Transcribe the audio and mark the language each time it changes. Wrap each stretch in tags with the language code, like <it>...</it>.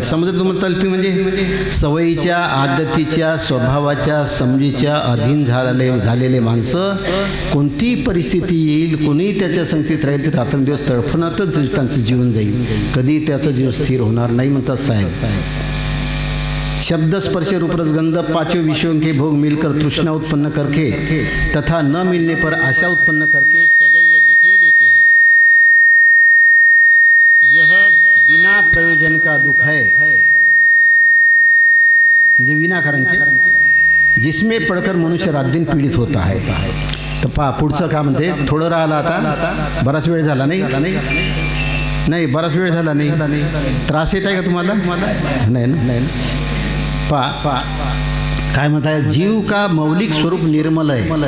<mr>समजा तुम्हाला तल्फी म्हणजे सवयीच्या, आदतीच्या, स्वभावाच्या, समजीच्या अधीन झालेले माणसं कोणती परिस्थिती येईल, कोणीही त्याच्या संगतीत राहील तर रात्रंदिवस तडफणातच त्यांचं जीवन जाईल, कधी त्याचं जीवन स्थिर होणार नाही म्हणतात साहेब.</mr> <hi>शब्द स्पर्श रूपरसगंध पांचों विषयों के भोग मिलकर तृष्णा उत्पन्न करके तथा न मिलने पर आशा उत्पन्न करके सदैव दुख ही देते हैं. यह बिना प्रयोजन का दुख है,</hi> <mr>म्हणजे विनाकारण</mr> <hi>से, जिसमें पढ़कर मनुष्य रात दिन पीडित होता है.</hi> <mr>तर पहा पुढचं का म्हणते, थोडं राहिलं आता, बराच वेळ झाला नाही, बराच वेळ झाला नाही. त्रास येत आहे का तुम्हाला? नाही ना. पहा काय म्हणताय,</mr> <hi>जीव का मौलिक स्वरूप निर्मल आहे.</hi>